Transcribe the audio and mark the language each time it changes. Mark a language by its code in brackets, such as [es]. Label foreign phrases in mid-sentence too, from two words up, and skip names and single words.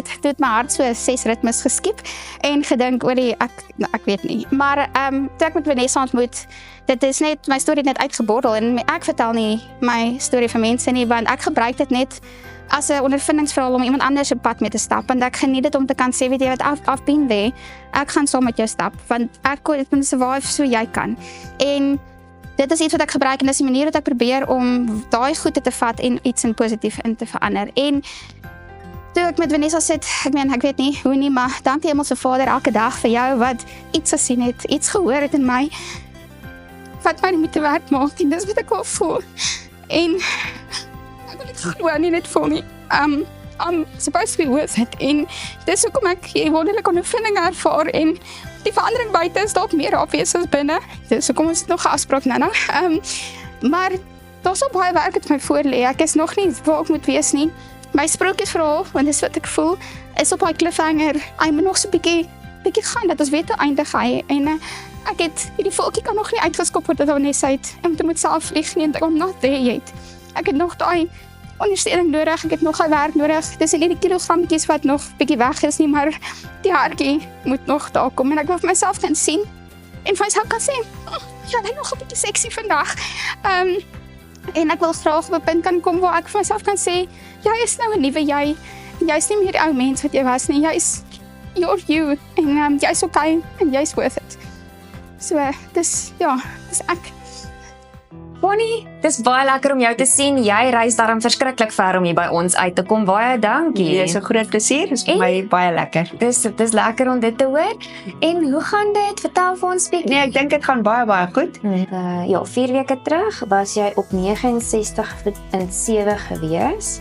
[af] Toe het my hart so 6 ritmes geskiep en gedink oor ek weet nie. Maar toe ek met Vanessa ontmoet, dit is net my storie net uitgebordel en ek vertel nie my storie vir mense nie, want ek gebruik dit net as 'n ondervindingsverhaal om iemand anders se pad mee te stap, want ek geniet dit om te kan sê, weet jy wat, [en] I've been there. [af] Ek gaan saam met jou stap, want ek kan survive so jy kan. En dit is iets wat ek gebruik en dis die manier wat ek probeer om daai goede te vat en iets in positief in te verander. En toe ek met Vanessa sit, ek weet nie hoe nie, maar dankie Hemelse Vader elke dag vir jou wat iets gesien het, iets gehoor het in my, wat my nie met te werk maak en dis wat ek wil voel. En ek wil dit gewoon nie net voel nie. [en] I'm supposed to be worth it [af] en dis hoekom ek hier wonderlike ondervindinge ervaar en die verandering buite is dalk meer obvious as binne. Dis hoekom ons nog 'n afspraak nou. Maar daar's so baie werk wat my voor lê. Ek is nog nie waar ek moet wees nie. My sprokiesverhaal, want dis wat ek voel, is op 'n cliffhanger. Hy moet nog so 'n bietjie gaan dat ons weet hoe eindig hy en ek het hierdie voeltjie kan nog nie uitgeskop word dat Vanessa uit en moet self vlieg nie en ek kom [en] not there yet. [af] Ek het nog daai ondersteuning nodig, ek het nog al werk nodig. Dis nie die kilogrammetjies wat nog bietjie weg is nie, maar die hartjie moet nog daar kom en ek wil vir myself kan sien en vir myself kan sê, ja, hy nog 'n bietjie sexy vandag. En ek wil graag op 'n punt kan kom waar ek vir myself kan sê, jy is nou 'n nuwe jy en jy's nie meer die ou mens wat jy was nie. [en] You're you [af] en jy's okay en jy's [en] worth it. [af] So dis ek. Bonnie, dis baie lekker om jou te sien. Jy reis daarom verskriklik ver om hier by ons uit te kom. Baie dankie. Dis 'n groot plesier, dis vir my baie lekker. Dis lekker om dit te hoor. En hoe gaan dit? Vertel vir ons bietjie. Nee, ek dink dit gaan baie goed. Ja, 4 weke terug was jy op 69.7 gewees.